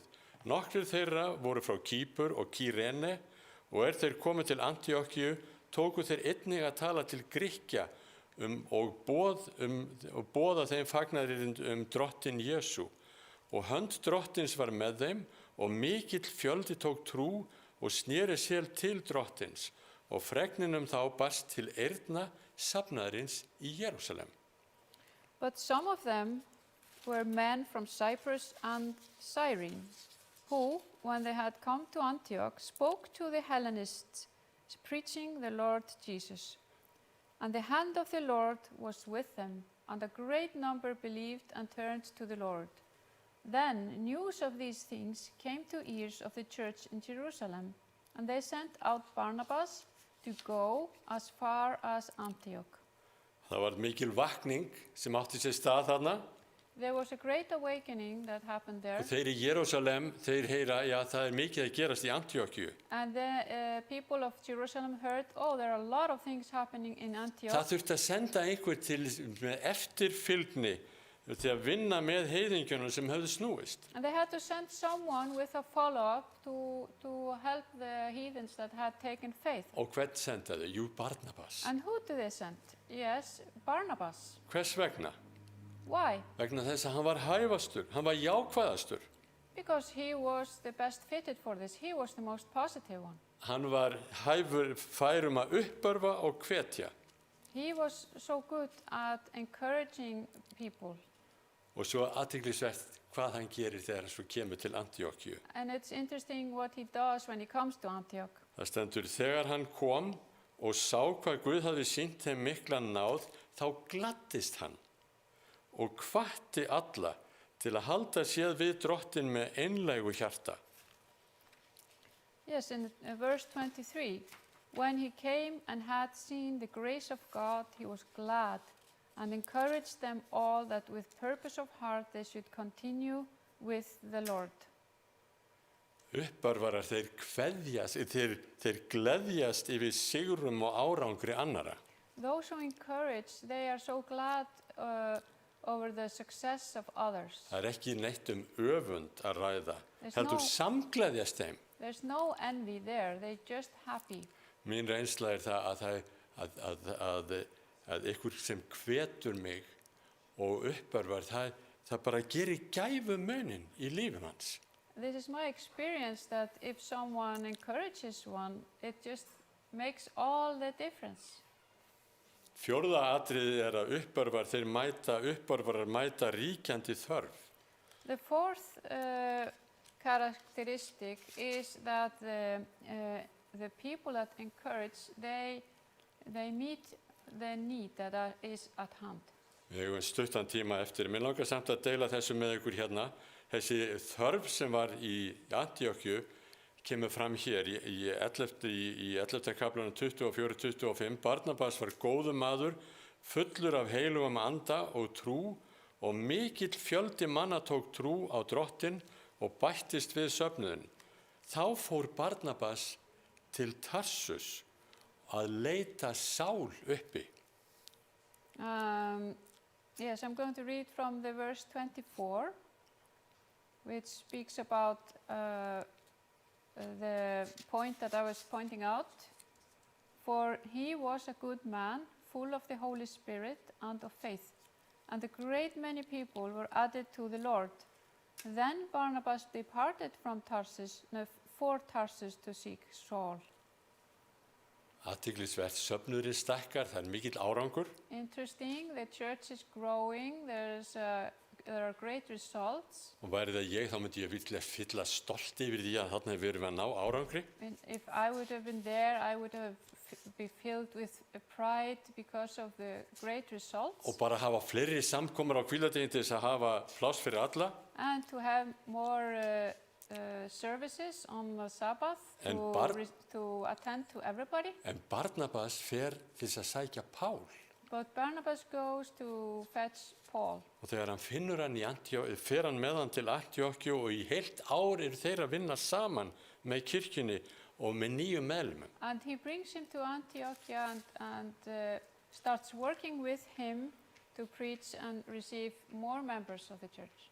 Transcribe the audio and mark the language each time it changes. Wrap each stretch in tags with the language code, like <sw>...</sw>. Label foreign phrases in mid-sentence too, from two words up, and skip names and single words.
<is>Nokkrir þeirra voru frá Kýpur og Kýrene og þeir komið til Antíokkíu, tóku þeir einnig að tala til Grikkja og boða þeim fagnaðarerindi Drottin Jesú. Og hönd Drottins var með þeim og mikill fjöldi tók trú og sneri sér til Drottins og fregninum þá barst til eyrna safnaðarins í Jerúsalem.</is> <en>But some of them were men from Cyprus and Cyrene, who, when they had come to Antioch, spoke to the Hellenists, preaching the Lord Jesus. And the hand of the Lord was with them, and a great number believed and turned to the Lord. Then news of these things came to ears of the church in Jerusalem, and they sent out Barnabas to go as far as Antioch.</en> <is>Það var mikil vakning sem átti sér stað þarna.</is> <en>There was a great awakening that happened there,</en> <is>Og þeir í Jerúsalem, þeir heyra, já, það mikið að gerast í Antíókíu.</is> <en>and the people of Jerusalem heard, oh, there are a lot of things happening in Antioch.</en> <is>Það þurfti að senda einhver til með eftirfylgni til að vinna með heiðingjunum sem höfðu snúist.</is> <en>And they had to send someone with a follow-up to help the heathens that had taken faith.</en> <is>Og hvern senda þau? Jú, Barnabas.</is> <en>And who did they send? Yes, Barnabas.</en> <is>Hvers vegna?</is> <en>Why?</en> <is>Vegna þess að hann var hæfastur, hann var jákvæðastur.</is> <en>Because he was the best fitted for this. He was the most positive one.</en> <is>Hann var hæfur færum að uppörfa og hvetja.</is> <en>He was so good at encouraging people.</en> <is>Og svo athyglisvert hvað hann gerir þegar hann svo kemur til Antíókíu.</is> <en>And it's interesting what he does when he comes to Antioch.</en> <is>Það stendur, þegar hann kom og sá hvað Guð hafði sýnt þeim mikla náð, þá gladdist hann og hvatti alla til að halda sér við Drottin með einlægu hjarta.</is> <en>Yes, in verse 23, when he came and had seen the grace of God, he was glad and encouraged them all that with purpose of heart they should continue with the Lord.</en> <is>Uppörvarar, þeir gleðjast yfir sigrum og árangri annara.</is> <en>Those who encourage, they are so glad over the success of others.</en> <is>Það ekki neitt öfund að ræða,</is> <en>There's</en> <is>heldur</is> <en>no-</en> <is>samgleðjast þeim.</is> <en>There's no envy there, they're just happy.</en> <is>Mín reynsla það að ykkur sem hvetur mig og uppörvar, það bara gerir gæfumuninn í lífum hans.</is> <en>This is my experience that if someone encourages one, it just makes all the difference.</en> <is>Fjórða atriðið að uppörvarar mæta ríkjandi þörf.</is> <en>The fourth characteristic is that the people that encourage, they meet the need that is at hand.</en> <is>Við höfum stuttan tíma eftir. Mér langar samt að deila þessu með ykkur hérna. Þessi þörf sem var í Antíókíu kemur fram hér í 11. kaflanum 24-25. Barnabas var góður maður, fullur af heilugum anda og trú, og mikill fjöldi manna tók trú á Drottin og bættist við söfnuðinn. Þá fór Barnabas til Tarsus að leita Sál uppi.</is> <en>Yes, I'm going to read from the verse 24, which speaks about the point that I was pointing out. For he was a good man, full of the Holy Spirit and of faith, and a great many people were added to the Lord. Then Barnabas departed from Tarsus, for Tarsus to seek Saul.</en> <is>Athyglisvert, söfnuðurinn stækkar, það mikill árangur.</is> <en>Interesting, the church is growing, there are great results.</en> <is>Og væri það ég, þá myndi ég fylla stolt yfir því að þarna við erum að ná árangri.</is> <en>And if I would have been there, I would have be filled with pride because of the great results.</en> <is>Og bara hafa fleiri samkomur á hvíldardegi til þess að hafa pláss fyrir alla.</is> <en>And to have more services on the Sabbath to attend to everybody.</en> <is>En Barnabas fer til þess að sækja Pál.</is> <en>But Barnabas goes to fetch Paul.</en> <is>Og þegar hann finnur hann fer hann með hann til Antíókíu og í heilt ár eru þeir að vinna saman með kirkjunni og með nýjum meðlimum.</is> <en>And he brings him to Antioch and starts working with him to preach and receive more members of the church.</en>